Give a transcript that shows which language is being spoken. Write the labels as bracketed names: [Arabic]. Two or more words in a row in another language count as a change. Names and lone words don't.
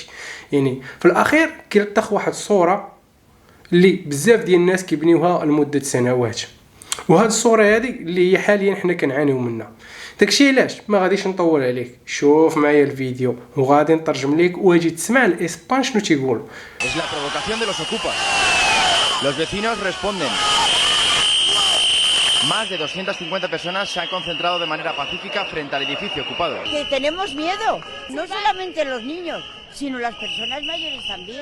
[Arabic] يعني في الاخير كيلتخ واحد الصوره اللي بزاف ديال الناس كيبنيوها لمده سنوات، وهاد الصوره هذه اللي هي حاليا حنا كنعانيو منها. داكشي علاش ما غاديش نطول عليك، شوف معايا الفيديو وغادي نترجم ليك واجي تسمع الاسبان شنو تيقولوا. [Spanish] Es la provocación de los ocupas. Los vecinos responden. Más de 250 personas se han concentrado de manera pacífica frente al edificio ocupado. Que tenemos miedo, no solamente los niños, sino las personas mayores también.